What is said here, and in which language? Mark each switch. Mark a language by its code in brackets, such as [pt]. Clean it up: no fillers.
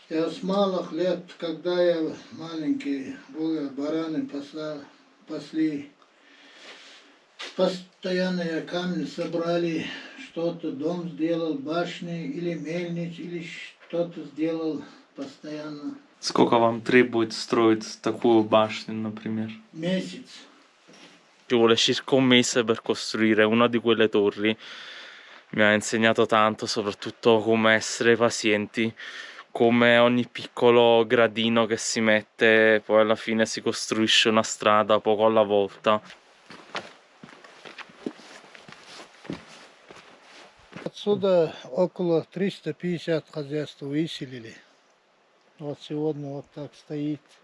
[ru] Я с малых лет, когда я маленький был, бараны пасли. Постоянно я камни собрали, что-то дом сделал, башни или мельниц, или что-то сделал постоянно. Сколько вам требует строить такую башню, например? Месяц. [it] Ci vuole circa un mese per costruire una di quelle torri. Mi ha insegnato tanto, soprattutto come essere pazienti, come ogni piccolo gradino che si mette, poi alla fine si costruisce una strada poco alla volta. [ru] Отсюда около 350 хозяйств выселили. Вот сегодня вот так стоит.